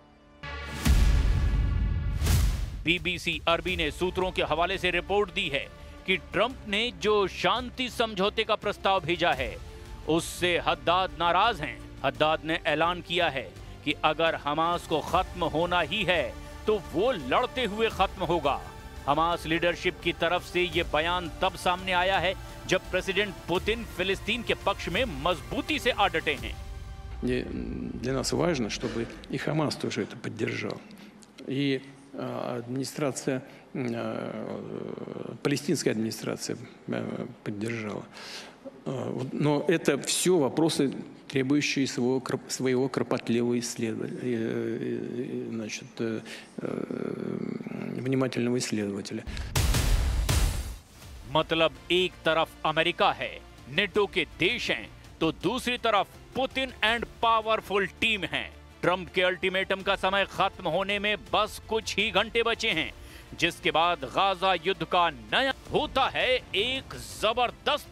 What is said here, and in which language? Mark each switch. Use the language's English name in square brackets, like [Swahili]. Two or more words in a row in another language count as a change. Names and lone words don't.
[Hindi] बीबीसी अरबी ने सूत्रों के हवाले से रिपोर्ट दी है कि ट्रंप ने जो शांति समझौते का प्रस्ताव भेजा है उससे हद्दाद नाराज हैं। हद्दाद ने ऐलान किया है कि अगर हमास को खत्म होना ही है तो वो लड़ते हुए खत्म होगा। हमास लीडरशिप की तरफ से ये बयान तब सामने आया है जब प्रेसिडेंट पुतिन फिलिस्तीन के पक्ष में मजबूती से आ डटे हैं। [Russian] Для нас важно, чтобы и Хамас тоже это поддержал. И администрация, палестинская администрация поддержала. Но это все вопросы, требующие своего кропотливого исследования, значит, внимательного исследователя. [Hindi] मतलब एक तरफ अमेरिका है, नेटो के देश हैं, तो दूसरी तरफ पुतिन [English] and powerful team [Hindi] हैं। ट्रंप के अल्टीमेटम का समय खत्म होने में बस कुछ ही घंटे बचे हैं, जिसके बाद गाजा युद्ध का नया होता है एक जबरदस्त धमाका।